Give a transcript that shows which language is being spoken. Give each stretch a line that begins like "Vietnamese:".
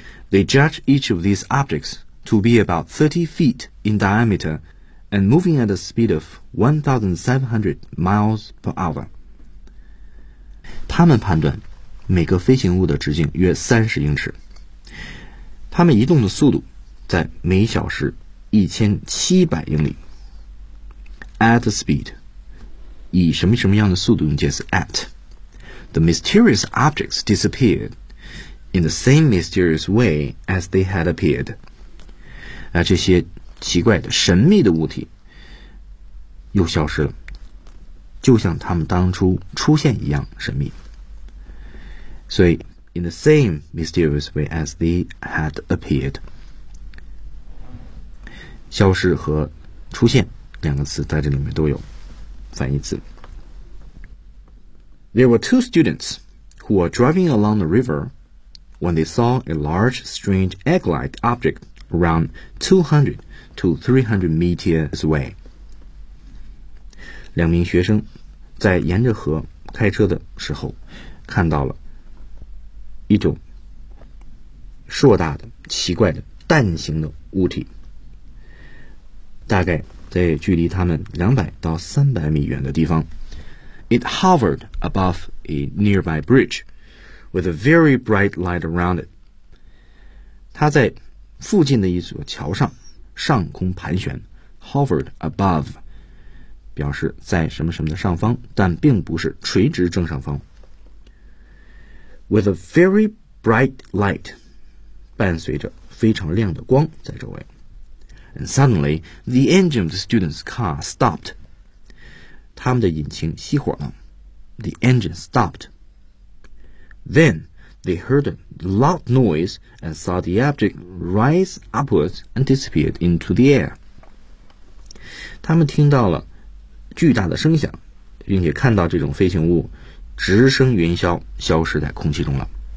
English: They judge each of these objects to be about 30 feet in diameter and moving at a speed of 1,700 miles per hour.
Chinese: 他们判断每个飞行物的直径约30英尺，他们移动的速度在每小时1700英里。 At a speed, 以什么什么样的速度用介词 at.
English: The mysterious objects disappeared in the same mysterious way as they had appeared.
Chinese: 那这些奇怪的神秘的物体又消失了，就像他们当初出现一样神秘。所以
English: in the same mysterious way as they had appeared,
Chinese: 消失和出现两个词在这里面都有反义词。
English: There were two students who were driving along the river when they saw a large strange egg-like object around 200 to 300 meters away.
Chinese: 两名学生在沿着河开车的时候看到了一种硕大的奇怪的蛋形的物体，大概在距离他们200到300米远的地方。
English: It hovered above a nearby bridge with a very bright light around it.
Chinese: 它在附近的一座桥上上空盘旋。 Hovered above 表示在什么什么的上方，但并不是垂直正上方。 With a very bright light, 伴随着非常亮的光在周围。
English: And suddenly, the engine of the student's car stopped.
Chinese: 他们的引擎熄火了。
English: The engine stopped. Then, they heard a loud noise and saw the object rise upwards and disappeared into the air.
Chinese: 他们听到了巨大的声响，并且看到这种飞行物直升云霄，消失在空气中了。